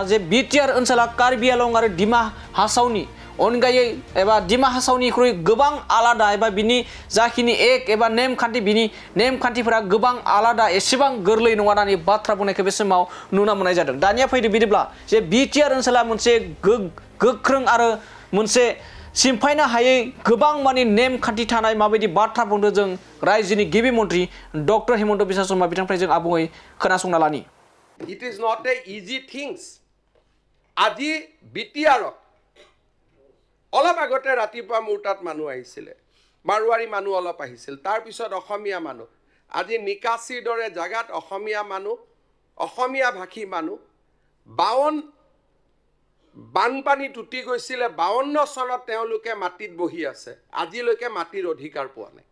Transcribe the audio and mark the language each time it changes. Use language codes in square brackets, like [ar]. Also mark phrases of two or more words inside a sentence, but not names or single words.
[brx] जे बिटिआर ओनसोला कार्बि आंलं आरो डिमा हासावनि अनगायै एबा डिमा हासावनिख्रुइ गोबां आलादा एबा बिनि जाखिनि एक एबा नेमखान्थि बिनि नेमखान्थिफोरा गोबां आलादा एसेबां गोरलै नङा होननानै बाथ्रा बुंनायखौ बे समाव नुनो मोननाय जादों। दानिया फैदो बिदिब्ला जे बिटिआर ओनसोला मोनसे गोख्रों आरो मोनसे सिमफायनो हायै गोबां माने नेमखान्थि थानाय माबायदि बाथ्रा बुंदों जों रायजोनि गिबि मन्त्रि डक्टर हिमन्त बिश्व शर्मा बिथांनिफ्राय जों आबुङै खोनासंना लानि। [en] It is not a easy things. [as] আজি বিটিআৰত অলপ আগতে ৰাতিপুৱা মোৰ তাত মানুহ আহিছিলে, মাৰোৱাৰী মানুহ অলপ আহিছিল, তাৰপিছত অসমীয়া মানুহ। আজি নিকাচিৰ দৰে জাগাত অসমীয়া মানুহ, অসমীয়া ভাষী মানুহ 52 বানপানী টুটি গৈছিলে 52 চনত তেওঁলোকে মাটিত বহি আছে, আজিলৈকে মাটিৰ অধিকাৰ পোৱা নাই।